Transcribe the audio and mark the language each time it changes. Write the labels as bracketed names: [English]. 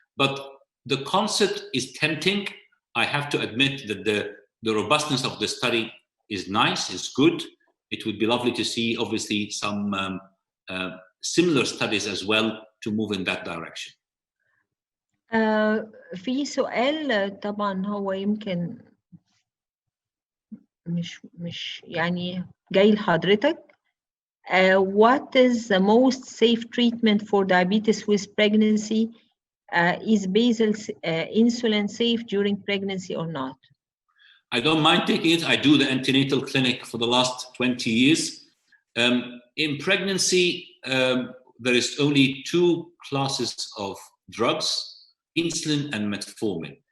[English] But the concept is tempting. I have to admit that the robustness of the study is nice, is good. It would be lovely to see, obviously, some similar studies as well to move in that direction. [Arabic] في سؤال طبعا هو يمكن مش يعني جاي لحضرتك. [English] What is the most safe treatment for diabetes with pregnancy? Is basal insulin safe during pregnancy or not? I don't mind taking it. I do the antenatal clinic for the last 20 years. In pregnancy, there is only 2 classes of drugs, insulin and metformin.